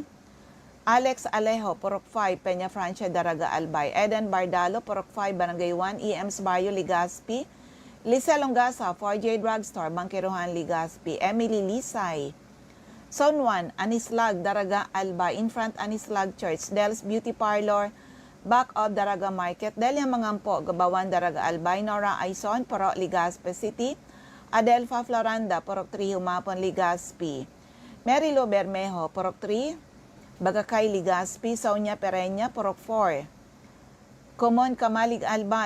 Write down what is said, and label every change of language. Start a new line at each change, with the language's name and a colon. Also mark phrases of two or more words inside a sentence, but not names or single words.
English: Alex Alejo, Purok 5, Peña Francia, Daraga, Albay. Eden Bardalo, Purok 5, Barangay 1, EM's Barrio, Legazpi. Lisa Longasa, 4J Drugstore, Bangkiruhan, Legazpi. Emily Lisay, Zone 1, Anislag, Daraga, Albay. In front, Anislag Church. Del's Beauty Parlor, back of Daraga Market. Delia Mangampo, Gabawan, Daraga, Albay. Nora Aison, Purok, Legazpi City. Adelfa Floranda, Purok 3, Humapon, Legazpi. Mary Lo Bermejo, Purok 3, Bagakay, Legazpi. Sonia Pereña, Purok 4. Common, Kamalig, Albay.